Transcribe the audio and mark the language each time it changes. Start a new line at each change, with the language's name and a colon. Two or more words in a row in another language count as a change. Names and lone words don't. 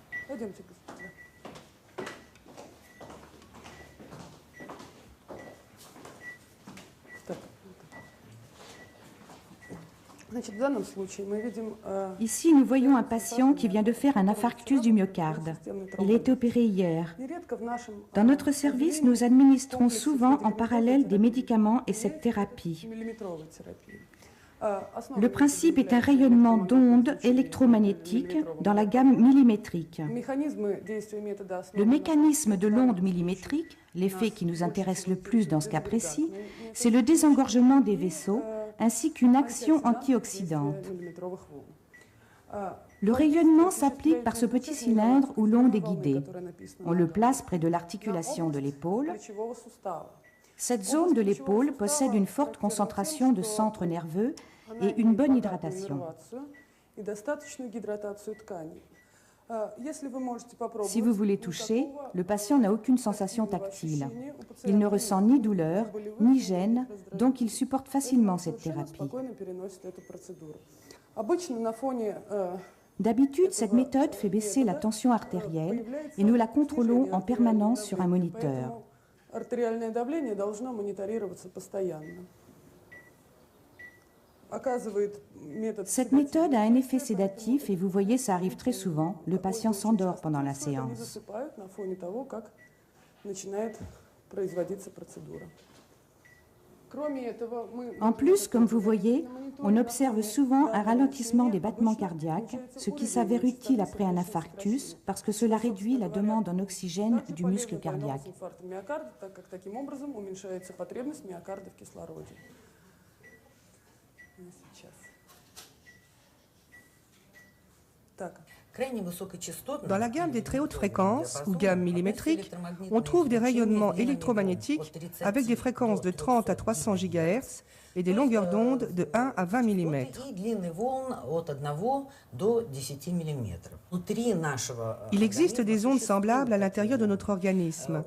Russian: Пойдемте, господа. Так. Значит, в данном случае мы видим,
French: Ici, nous voyons un patient qui vient de faire un infarctus du myocarde. Il a été opéré hier.
Russian: нередко в нашем
French: Dans notre service, nous administrons souvent en parallèle des médicaments et cette thérapie.
Russian: миллиметровой терапии.
French: Le principe est un rayonnement d'ondes électromagnétiques dans la gamme millimétrique.
Russian: Механизмы действия метода
French: Le
Russian: основаны
French: mécanisme de l'onde millimétrique, l'effet qui nous intéresse le plus dans ce cas précis, c'est le désengorgement des vaisseaux ainsi qu'une action antioxydante.
Russian: миллиметровых волн.
French: Le rayonnement s'applique par ce petit cylindre où l'onde est guidée. On le place près de l'articulation de l'épaule.
Russian: Плечевого сустава.
French: Cette zone de l'épaule possède une forte concentration de centres nerveux et une bonne hydratation.
Russian: И достаточную гидратацию тканей. Если вы можете попробовать,
French: Si vous voulez toucher, le patient n'a aucune sensation tactile. Il ne ressent ni douleur, ni gêne, donc il supporte facilement cette thérapie.
Russian: спокойно переносит эту процедуру. Обычно на фоне
French: D'habitude, cette méthode fait baisser la tension artérielle et nous la contrôlons en permanence sur un moniteur.
Russian: Поэтому артериальное давление должно мониторироваться постоянно. Оказывает метод
French: Cette méthode a un effet sédatif et vous voyez, ça arrive très souvent, le patient s'endort pendant la
Russian: что они
French: séance.
Russian: засыпают на фоне того, как начинает производиться процедура. Кроме этого, мы
French: En plus, comme vous voyez, on observe souvent un ralentissement des battements cardiaques, ce qui s'avère utile après un infarctus parce que cela réduit la demande en oxygène du muscle cardiaque.
Russian: инфаркта миокарда, так как таким образом уменьшается потребность миокарда в кислороде. Сейчас. Так.
French: Dans la gamme des très hautes fréquences, ou gamme millimétrique, on trouve des rayonnements électromagnétiques avec des fréquences de 30 à 300 GHz et des longueurs d'onde de 1 à 20 mm. Il existe des ondes semblables à l'intérieur de notre organisme.